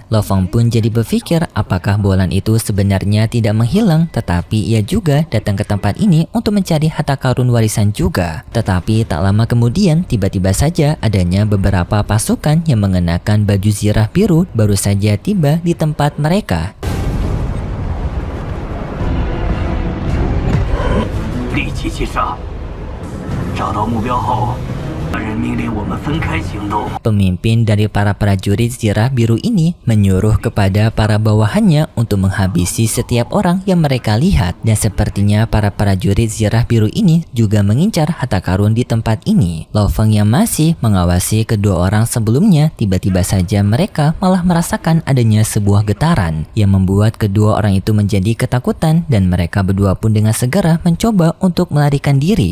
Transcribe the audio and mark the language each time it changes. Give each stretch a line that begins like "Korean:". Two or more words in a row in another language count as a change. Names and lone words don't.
Indonesian: Lo Feng pun jadi berpikir apakah Bolan itu sebenarnya tidak menghilang, tetapi ia juga datang ke tempat ini untuk mencari harta karun warisan juga. Tetapi tak lama kemudian tiba-tiba saja adanya beberapa pasukan yang mengenakan baju zirah biru baru saja tiba di tempat mereka.
Chinese: 立即击杀，找到目标后，大人命令我们分开行动。
Indonesian: Pemimpin dari para prajurit zirah biru ini menyuruh kepada para bawahannya untuk menghabisi setiap orang yang mereka lihat, dan sepertinya para prajurit zirah biru ini juga mengincar harta karun di tempat ini. Lo Feng yang masih mengawasi kedua orang sebelumnya, tiba-tiba saja mereka malah merasakan adanya sebuah getaran yang membuat kedua orang itu menjadi ketakutan, dan mereka berdua pun dengan segera mencoba untuk melarikan diri.